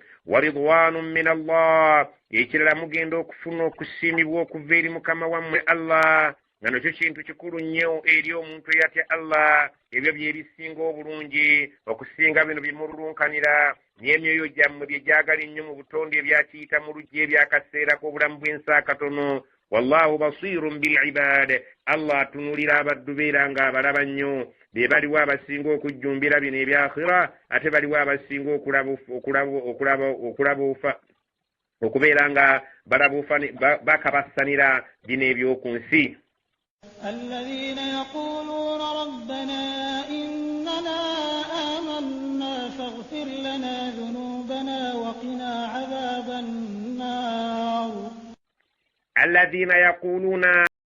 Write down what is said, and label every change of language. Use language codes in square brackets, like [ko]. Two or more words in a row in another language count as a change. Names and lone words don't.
[ar] ورضوان من الله, [lg] ekirala mugenda okufuna okusiimibwa okuva eri Mukama wammwe Allah. Nga nakyo kintu kikulu nnyo eri omuntu eyatya Allah. Ebyo byebisinga obulungi okusinga bino bimululunkanira n'emyoyo gyammwe bye gyagala ennyo mu butonde ebyakiyita mu luggi ebyakaseera k'obulamu bw'ensi akatono. [ar] والله بصير بالعباد, [lg] Allah atunulira abaddu beera nga abalaba nnyo. Be baliwo abasinga okujjumbira bino ebyakhira, ate baliwo abasinga okulaba okubeera nga balaba bakabassanira bino eby'oku nsi. [ar] الذين يقولون ربنا إننا آمنا فاغفر لنا ذنوبنا وقنا عذاب النار. الذين يقولون